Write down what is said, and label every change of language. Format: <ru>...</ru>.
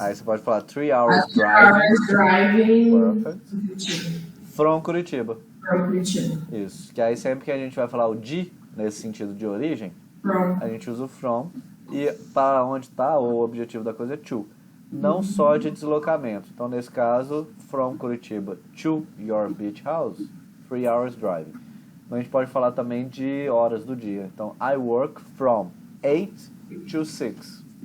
<pt>Aí você pode falar 3 hours 3</pt> <en>driving hours driving Perfect. to Curitiba. from Curitiba. From Curitiba.</en> <pt>Isso. Que aí sempre que a gente vai falar o de, nesse sentido de origem,</pt> <en>From.</en> <pt>a gente usa o from. E para onde está, ou o objetivo da coisa é to. Não só de deslocamento. Então, nesse caso,</pt> <en>from Curitiba to your beach house, 3 hours driving.</en> <pt>Mas a gente pode falar também de horas do dia. Então,</pt> <en>I work from 8 to 6.</en>